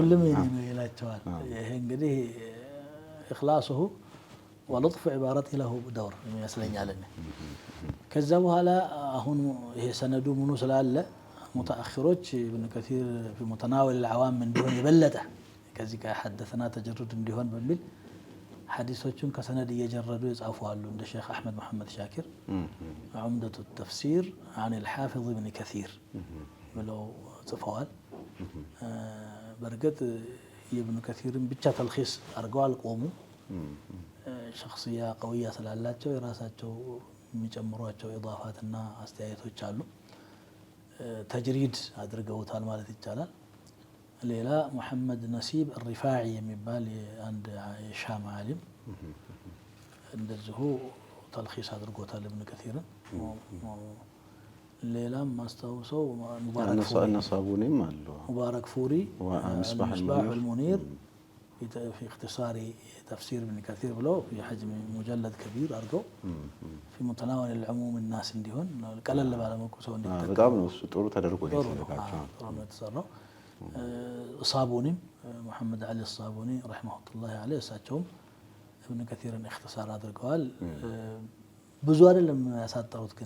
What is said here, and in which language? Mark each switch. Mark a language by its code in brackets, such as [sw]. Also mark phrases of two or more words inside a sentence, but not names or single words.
[am] ሁሉም የኔ ነው ይላቸዋል። ይሄ እንግዲህ [ar] إخلاصه ولطف عبارته له دور [am] ይመስለኛል። ከዛ በኋላ አሁን ይሄ ሰነዱ ምኑ ስላለ ሙተአኺሮች ኢብኑ ከሲር [ar] متناول العوام [am] እንዲሆን የበለጠ ከዚህ ጋር ሐደሰና ተጀሩድ እንዲሆን በሚል ሐዲሶቹን ከሰነድ እየጀረዱ የጻፉ አሉ። እንደ ሼክ አሕመድ መሐመድ ሻኪር ዑምደቱ ተፍሲር عن الحافظ ابن كثير ብለው ጽፈዋል። በርግጥ የኢብኑ ከሲርን ብቻ ተልኺስ አድርገው አልቆሙ። [ar] شخصية قوية [am] ስላላቸው የራሳቸው የሚጨምሯቸው ኢዳፋትና አስተያየቶች አሉ። ተጅሪድ አድርገውታል ማለት ይቻላል። ሌላ ሙሐመድ ነሲብ الرفاعي የሚባል አንድ የሻም ዓሊም እንደዚሁ ተልኺስ አድርጎታል ኢብኑ ከሲርን። [ar] ሌላም ማስታውሰው ሙባረክ ፉሪ المصباح المنير في اختصار تفسير ابن كثير بلو في حجم مجلد كبير أرجو في متناول العموم الناس [am] እንዲሆን ቀለል ባለ መልኩ ሰው እንዲጠቀም በጣም ነው ጥሩ ተደርጎ የተሰራው። ሳቡኒ ሙሐመድ ዓሊ ሳቡኒ [ar] رحمه الله عليه [am] እሳቸውም ኢብኑ ከሲርን اختصار አድርገዋል። ብዙ አይደለም ያሳጠሩት ግን